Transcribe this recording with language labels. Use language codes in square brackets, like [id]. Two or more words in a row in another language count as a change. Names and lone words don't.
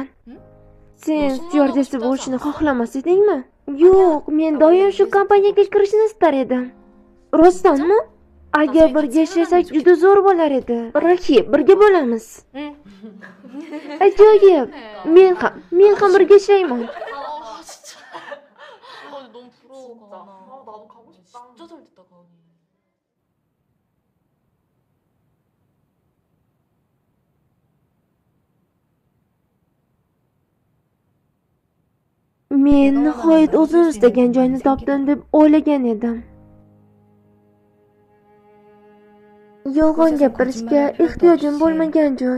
[uz] Sen styuardessa bo'lishni xohlamas edingmi? Yo'q, men doim shu kompaniyaga kirishni istar edim. Rostdanmi? Agar birga ishlasak juda zo'r bo'lar edi. Rahib, birga bo'lamiz. Ajoyib. Men ham birga ishlayman. [ko] 너무 부러워, 가은아. 나도 가고 싶다. 진짜 잘 됐다, 가은이. [uz] Men nihoyat o'zim istagan joyni topdim deb o'ylagan edim. Yolg'on gapirishga ehtiyojim bo'lmagan joy.